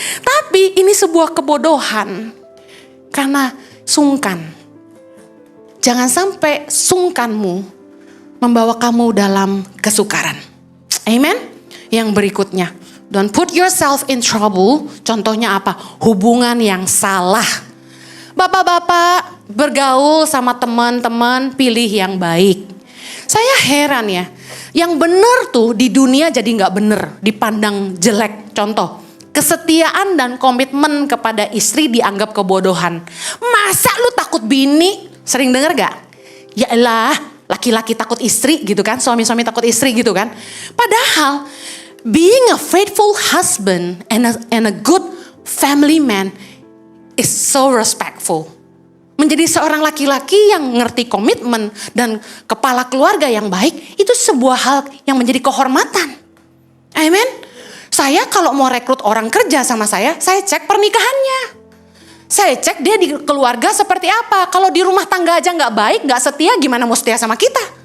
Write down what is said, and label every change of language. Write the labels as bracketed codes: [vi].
[id] Tapi ini sebuah kebodohan. Karena sungkan. Jangan sampai sungkanmu membawa kamu dalam kesukaran. Amen. Yang berikutnya, [en] don't put yourself in trouble. [id] Contohnya apa? Hubungan yang salah. Bapak-bapak bergaul sama teman-teman, pilih yang baik. Saya heran ya, yang benar tuh di dunia jadi gak benar, dipandang jelek. Contoh, kesetiaan dan komitmen kepada istri dianggap kebodohan. Masa lu takut bini? Sering denger gak? Ya elah, laki-laki takut istri gitu kan, suami-suami takut istri gitu kan. [en] Padahal being a faithful husband and a good family man is so respectful. [id] Menjadi seorang laki-laki yang ngerti komitmen dan kepala keluarga yang baik, itu sebuah hal yang menjadi kehormatan. Amen. Saya kalau mau rekrut orang kerja sama saya cek pernikahannya. Saya cek dia di keluarga seperti apa. Kalau di rumah tangga aja gak baik, gak setia, gimana mau setia sama kita?